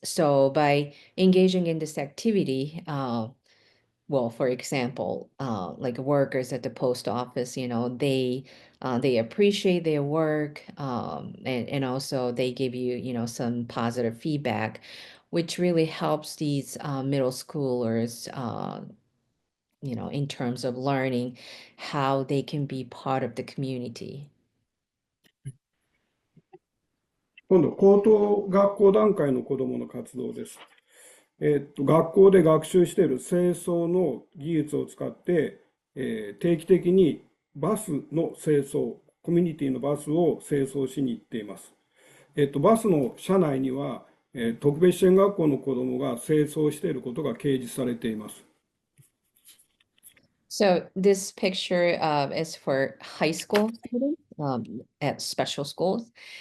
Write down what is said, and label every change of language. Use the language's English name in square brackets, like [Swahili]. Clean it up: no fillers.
[English] So by engaging in this activity, well, for example, like workers at the post office, they appreciate their work, and also they give you, some positive feedback, which really helps these middle schoolers, in terms of learning how they can be part of the community. [Japanese] 今度、高等学校段階の子どもの活動です。学校で学習している清掃の技術を使って、定期的にバスの清掃、コミュニティのバスを清掃しに行っています。バスの車内には、特別支援学校の子どもが清掃していることが掲示されています。 [English] So this picture is for high school students at special schools.